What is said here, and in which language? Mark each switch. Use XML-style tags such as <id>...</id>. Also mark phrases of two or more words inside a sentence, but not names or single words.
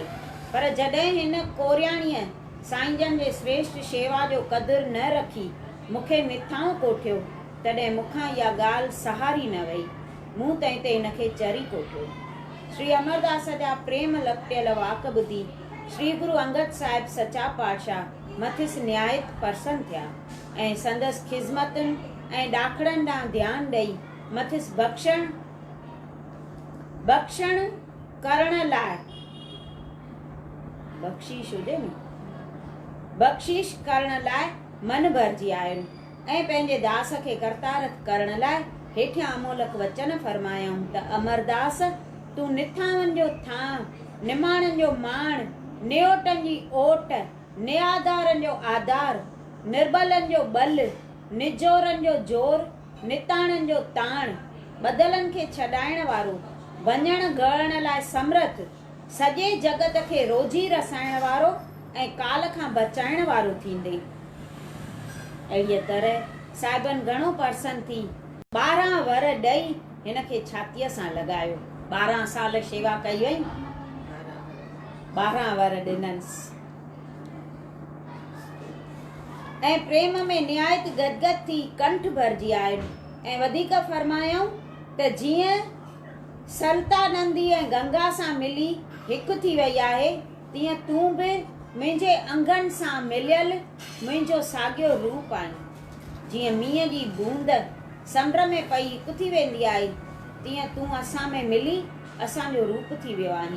<sd>पर जॾहिं हिन कोरियाणीअ साईं जन जे श्रेष्ठ शेवा जो क़दुरु न रखी मूंखे निथाऊं कोठियो, तॾहिं मूंखां इहा ॻाल्हि सहारी न वई। मूं तंहिं ते हिनखे चरी कोठियो। श्री अमरदास जा प्रेम लपटियल वाक ॿुधी श्री गुरु अंगद साहिब सचा पातशाह मथिस निहायत प्रसन्न थिया ऐं संदसि ख़िज़मतुनि ऐं ॾाखड़नि ॾांहुं ध्यानु ॾेई मथिस बख़्शण करण लाइ बख़्शीश करण लाइ मन भरिजी आहिनि ऐं पंहिंजे दास खे करतारत करण लाइ हेठियां अमोलक वचन फरमायूं त अमरदास, तूं निथावनि जो थां, निमाणनि जो माण, नियोटनि जी ओट, नियादारनि जो आधार, निर्बलनि जो बल, निजोरनि जो जोर, निताणनि जो ताण, बदलनि खे छॾाइण वारो, वञण गहण लाइ समर्थ, सॼे जगत खे रोजी रसाइण वारो ऐं काल खां बचाइण वारो थींदे। अहिड़ीअ तरह साहिबनि घणो प्रसन्न थी 12 वर ॾेई हिन खे छातीअ सां लॻायो। 12 साल शेवा कई वई, 12 वर ॾिनसि ऐं प्रेम में निहायत गदगद थी कंठ भरिजी आहिनि ऐं वधीक फरमायूं त जीअं सल्तानंदी ऐं गंगा सां मिली हिकु थी वई आहे, तीअं तूं बि मुंहिंजे अंगनि सां मिलियल मुंहिंजो साॻियो रूप आहीं। जीअं मींहं जी बूंद समुंड में पई हिकु थी वेंदी आहे, तीअं तूं असां में मिली असांजो रूप थी वियो आहीं।</sd>